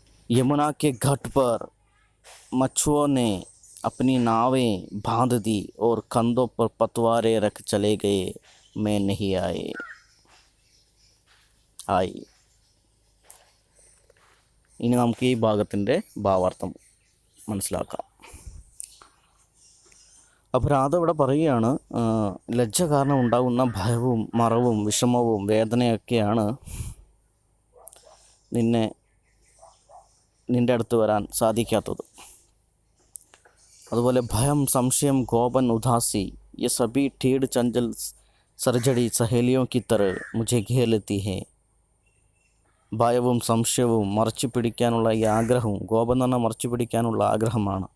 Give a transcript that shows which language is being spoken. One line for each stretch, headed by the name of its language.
Hindi: यमुना के घाट पर मच्छुओं ने अपनी नावें बांध दी और कंधों पर पतवारें रख चले गए, मैं नहीं आई.
Malayalam: ഇനി നമുക്ക് ഈ ഭാഗത്തിൻ്റെ ഭാവാർത്ഥം മനസ്സിലാക്കാം. അപ്പോൾ രാധ ഇവിടെ പറയുകയാണ്, ലജ്ജ കാരണം ഉണ്ടാകുന്ന ഭയവും മറവും വിഷമവും വേദനയൊക്കെയാണ് നിൻ്റെ അടുത്ത് വരാൻ സാധിക്കാത്തത്. അതുപോലെ ഭയം, സംശയം, കോപൻ, ഉദാസി
Hindi: ये सभी ठेठ चंचल सरझड़ी सहेलियों की तरह मुझे घेर लेती है.
Malayalam: ഭയവും സംശയവും മറച്ചു പിടിക്കാനുള്ള ഈ ആഗ്രഹവും, കോപം എന്ന് പറഞ്ഞാൽ മറച്ചു പിടിക്കാനുള്ള ആഗ്രഹമാണ്.